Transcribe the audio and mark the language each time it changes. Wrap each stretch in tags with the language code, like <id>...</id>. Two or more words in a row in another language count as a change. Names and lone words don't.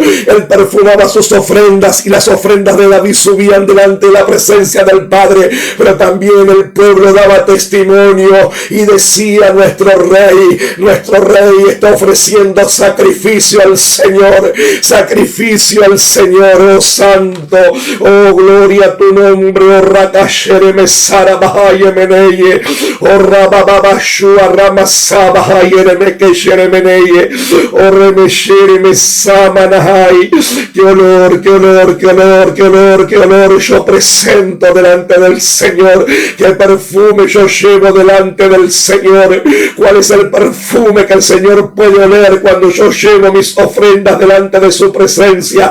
<es>Él perfumaba sus ofrendas, y las ofrendas de David subían delante de la presencia del Padre. Pero también el pueblo daba testimonio y decía, nuestro rey está ofreciendo sacrificio al Señor, sacrificio al Señor. Oh santo, oh gloria a tu nombre, oh Rakashere Mesara Bahaye Meneye, oh Rabababashua Ramasaba Hayere Mekeshere Meneye, oh Remeshere Mesama Nahai. Qué olor, qué olor, qué olor, qué olor, qué olor yo presento delante del Señor. Qué perfume yo llevo delante del Señor. ¿Cuál es el perfume que el Señor puede oler cuando yo llevo mis ofrendas delante de su presencia?</es>